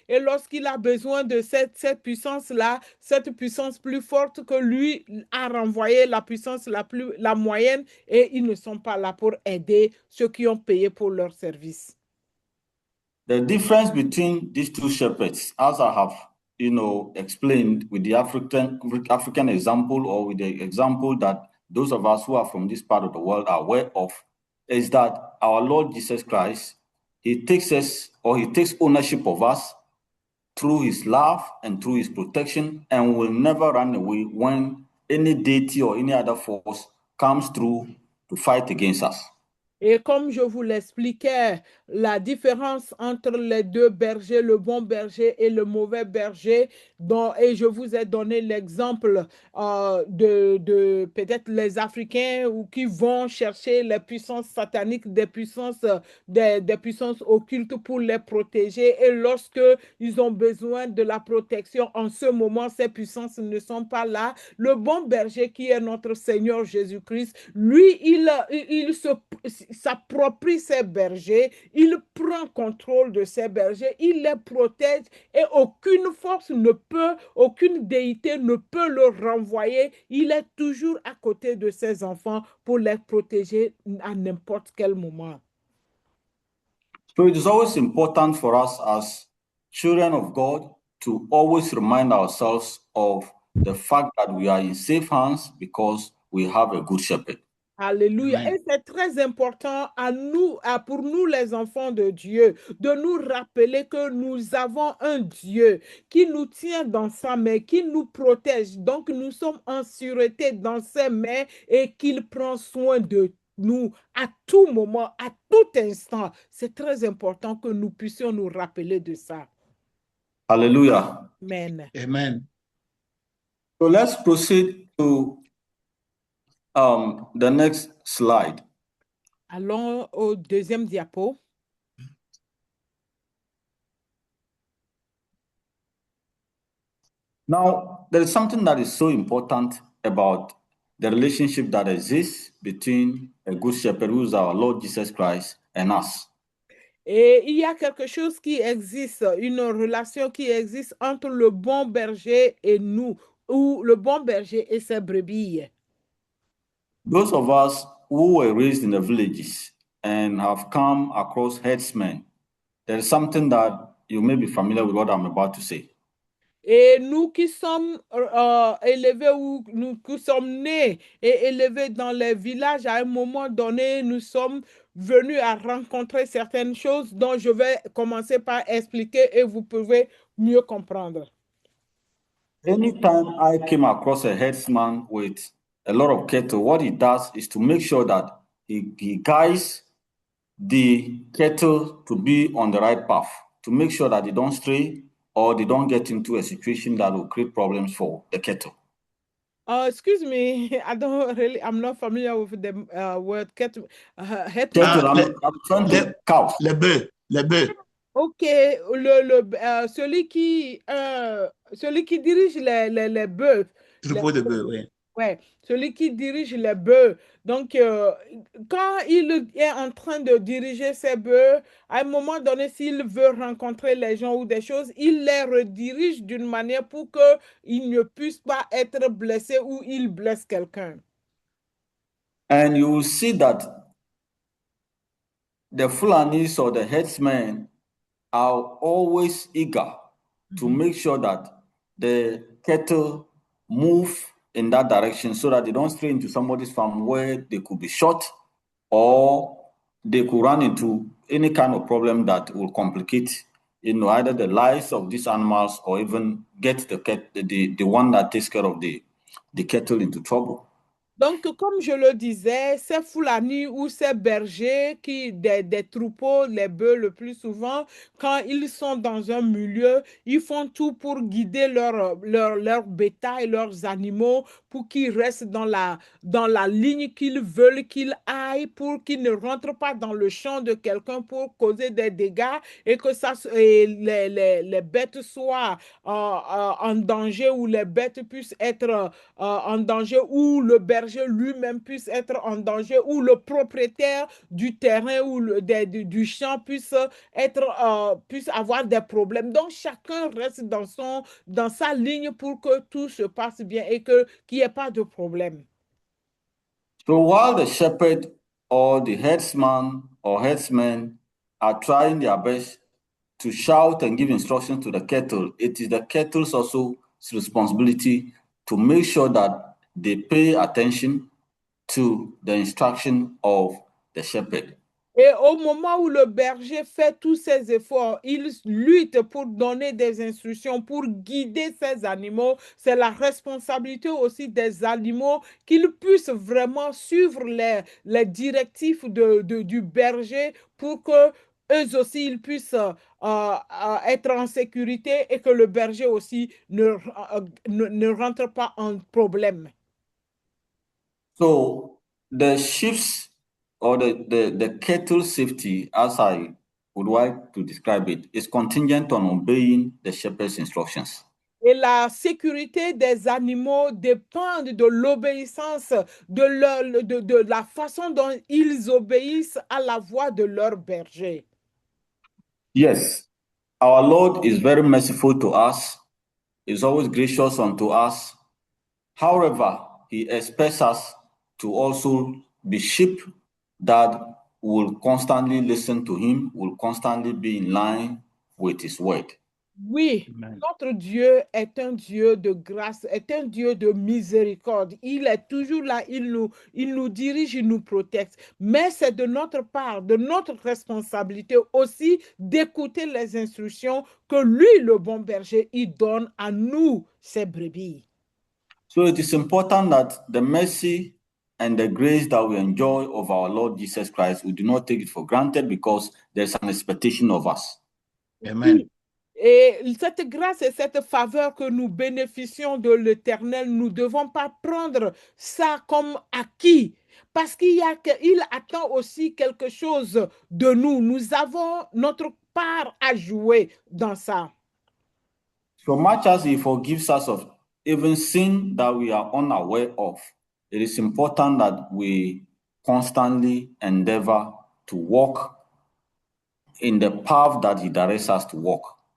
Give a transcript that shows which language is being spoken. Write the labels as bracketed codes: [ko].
[fr] Et lorsqu'il a besoin de cette puissance-là, cette puissance plus forte que lui a renvoyé la puissance la moyenne, et ils ne sont pas là pour aider ceux qui ont payé pour leur service. [en] The difference between these two shepherds, as I have, explained with the African example, or with the example that those of us who are from this part of the world are aware of, is that our Lord Jesus Christ, he takes ownership of us through his love and through his protection, and will never run away when any deity or any other force comes through to fight against us. [fr] Et comme je vous l'expliquais, la différence entre les deux bergers, le bon berger et le mauvais berger, et je vous ai donné l'exemple de peut-être les Africains ou qui vont chercher les puissances sataniques, des puissances occultes pour les protéger. Et lorsque ils ont besoin de la protection, en ce moment, ces puissances ne sont pas là. Le bon berger qui est notre Seigneur Jésus-Christ, lui, il s'approprie ses bergers, il prend contrôle de ses bergers, il les protège et aucune force aucune déité ne peut le renvoyer. Il est toujours à côté de ses enfants pour les protéger à n'importe quel moment. [en] So it is always important for us as children of God to always remind ourselves of the fact that we are in safe hands because we have a good shepherd. [fr] Alléluia. Et c'est très important pour nous les enfants de Dieu, de nous rappeler que nous avons un Dieu qui nous tient dans sa main, qui nous protège. Donc nous sommes en sûreté dans ses mains et qu'il prend soin de nous à tout moment, à tout instant. C'est très important que nous puissions nous rappeler de ça. [en] Hallelujah. Amen. Amen. So let's proceed to the next slide. [fr] Allons au deuxième diapo. [en] Now, there is something that is so important about the relationship that exists between a good shepherd, who is our Lord Jesus Christ, and us. [fr] Et il y a quelque chose qui existe, une relation qui existe entre le bon berger et nous, ou le bon berger et ses brebis. [en] Those of us who were raised in the villages and have come across herdsmen, there is something that you may be familiar with what I'm about to say. [fr] Et nous qui sommes élevés ou nous qui sommes nés et élevés dans les villages, à un moment donné, nous sommes venus à rencontrer certaines choses dont je vais commencer par expliquer et vous pouvez mieux comprendre. [en] Anytime I came across a herdsman with a lot of cattle, what he does is to make sure that he guides the cattle to be on the right path, to make sure that they don't stray or they don't get into a situation that will create problems for the cattle. Excuse me, I'm not familiar with the word cattle. Cattle, I'm trying to cows. [fr] Les bœufs. Ok, celui qui dirige les bœufs. Troupeau de bœufs, oui. Ouais, celui qui dirige les bœufs. Donc, quand il est en train de diriger ses bœufs, à un moment donné, s'il veut rencontrer les gens ou des choses, il les redirige d'une manière pour qu'ils ne puissent pas être blessés ou il blesse quelqu'un. And you will see that the Fulanis or the headsmen are always eager to make sure that the cattle move in that direction so that they don't stray into somebody's farm where they could be shot or they could run into any kind of problem that will complicate, either the lives of these animals or even get the one that takes care of the cattle into trouble. Donc, comme je le disais, ces Fulani ou ces bergers des troupeaux, les bœufs le plus souvent, quand ils sont dans un milieu, ils font tout pour guider leur bétail, leurs animaux, pour qu'ils restent dans la ligne qu'ils veulent qu'ils aillent, pour qu'ils ne rentrent pas dans le champ de quelqu'un pour causer des dégâts et que les bêtes soient en danger ou les bêtes puissent être en danger ou le berger lui-même puisse être en danger ou le propriétaire du terrain ou du champ puisse avoir des problèmes. Donc chacun reste dans sa ligne pour que tout se passe bien et qu'il n'y ait pas de problème. [en] So while the shepherd or the headsman or headsmen are trying their best to shout and give instructions to the cattle, it is the cattle's also responsibility to make sure that they pay attention to the instruction of the shepherd. [fr] Et au moment où le berger fait tous ses efforts, il lutte pour donner des instructions, pour guider ses animaux. C'est la responsabilité aussi des animaux qu'ils puissent vraiment suivre les directives du berger pour que eux aussi ils puissent être en sécurité et que le berger aussi ne rentre pas en problème. [en] So the sheep's or the cattle safety, as I would like to describe it, is contingent on obeying the shepherd's instructions. [fr] Et la sécurité des animaux dépend de l'obéissance, de la façon dont ils obéissent à la voix de leur berger. [en] Yes, our Lord is very merciful to us, is always gracious unto us. However, he expects us to also be sheep that will constantly listen to him, will constantly be in line with his word. [fr] Oui, Amen. notre Dieu est un Dieu de grâce, est un Dieu de miséricorde. Il est toujours là, il nous dirige, il nous protège. Mais c'est de notre part, de notre responsabilité aussi d'écouter les instructions que lui, le bon berger, il donne à nous, ses brebis. [en] So it is important that the mercy and the grace that we enjoy of our Lord Jesus Christ, we do not take it for granted because there's an expectation of us. Amen. [fr] Et cette grâce et cette faveur que nous bénéficions de l'Éternel, nous ne devons pas prendre ça comme acquis. Parce il attend aussi quelque chose de nous. Nous avons notre part à jouer dans ça. [en] So much as he forgives us of even sin that we are unaware of, it is important that we constantly endeavor to walk in the path that he directs us to walk.